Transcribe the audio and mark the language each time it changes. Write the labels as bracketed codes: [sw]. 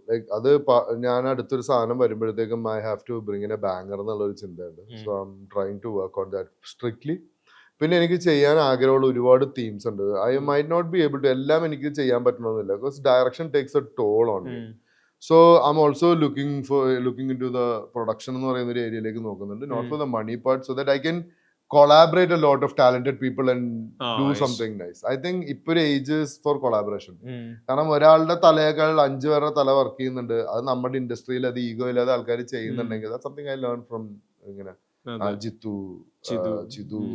[en] like [ml] അത് ഞാൻ അടുത്തൊരു സാധനം വരുമ്പോഴത്തേക്കും [en] I have to bring in a banker [ml] എന്നുള്ളൊരു ചിന്തയുണ്ട്. [en] So I'm trying to work on that strictly. [ml] പിന്നെ എനിക്ക് ചെയ്യാൻ ആഗ്രഹമുള്ള ഒരുപാട് തീംസ് ഉണ്ട്. [en] I might not be able to [ml] എല്ലാം എനിക്ക് ചെയ്യാൻ പറ്റണമെന്നില്ല. [en] Because direction takes a toll on me. So I'm also looking into the production [ml] എന്ന് പറയുന്ന ഒരു ഏരിയയിലേക്ക് നോക്കുന്നുണ്ട്. [en] Not for the money part, so that I can collaborate a lot of talented people and do something nice. I think [ml] ഇപ്പൊ ഒരു age for collaboration. കാരണം ഒരാളുടെ തലയേക്കാൾ 5 പേരുടെ തല വർക്ക് ചെയ്യുന്നുണ്ട്. അത് നമ്മുടെ ഇൻഡസ്ട്രിയിൽ അത് ഈഗോ ഇല്ലാതെ ആൾക്കാർ ചെയ്യുന്നുണ്ടെങ്കിൽ [en] that's something I learned from [ml] ഇങ്ങനെ ജിത്തു, ചിതു.